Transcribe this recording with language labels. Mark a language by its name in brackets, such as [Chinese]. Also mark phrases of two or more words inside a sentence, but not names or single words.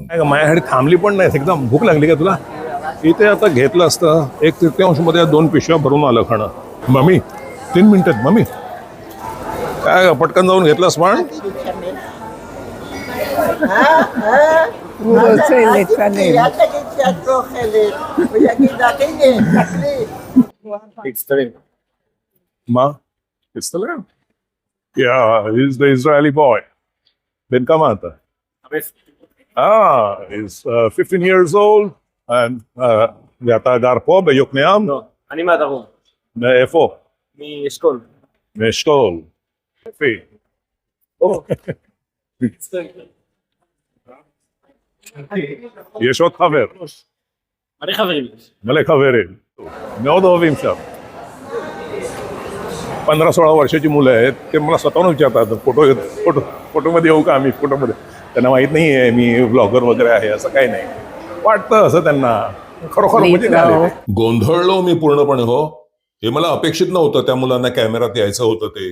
[Marathi] काय गं, माझ्यासाठी थांबली पण नाही, एकदम भूक लागली का तुला? इथे आता घेतलं असतं 1/3 मध्ये 2 पिशव्या भरून आलं खाणं. मम्मी 3 मिनिटात, मम्मी काय पटकन जाऊन घेतलंस पण? चालेल. [English] Ma, Instagram? Yeah, he's the Israeli boy. [Hebrew] בן כמה אתה? [English] He's 15 years old, and [Hebrew] ואתה גר פה ביוקנעם? לא, אני מהדרום, מאיפה? מאשכול. מאשכול. יפי. יש עוד חבר, מלא חברים. מלא חברים. מאוד אוהבים שם. [Marathi] 15-16 वर्षाची मुलं आहेत, ते मला स्वतःहून विचारतात फोटोमध्ये येऊ का आम्ही फोटोमध्ये. त्यांना माहित नाही आहे मी ब्लॉगर वगैरे आहे, असं काही नाही. वाटतं असं त्यांना, खरोखर म्हणजे काय. गोंधळलो मी पूर्णपणे हो. हे मला अपेक्षित नव्हतं त्या मुलांना कॅमेरात यायचं होतं ते.